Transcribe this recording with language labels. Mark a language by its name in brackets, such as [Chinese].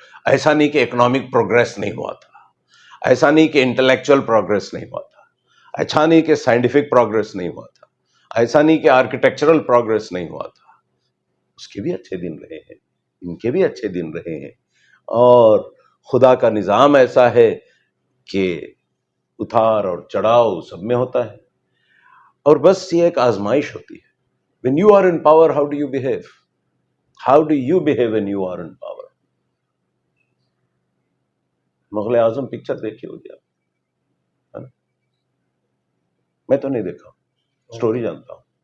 [Urdu] ایسا نہیں کہ اکنامک پروگریس نہیں ہوا تھا، ایسا نہیں کہ انٹلیکچوئل پروگریس نہیں ہوا تھا، ایسا نہیں کہ سائنٹیفک پروگریس نہیں ہوا تھا، ایسا نہیں کہ آرکیٹیکچرل پروگریس نہیں ہوا تھا. اس کے بھی اچھے دن رہے ہیں، ان کے بھی اچھے دن رہے ہیں. اور خدا کا نظام ایسا ہے کہ اتار اور چڑھاؤ سب میں ہوتا ہے. اور بس یہ ایک آزمائش ہوتی ہے. [English] When you are in power, how do you behave? How do you behave when you are in power? [Urdu] Mughal Azam picture دیکھی ہوگی آپ؟ میں تو نہیں دیکھا ہوں، سٹوری جانتا ہوں.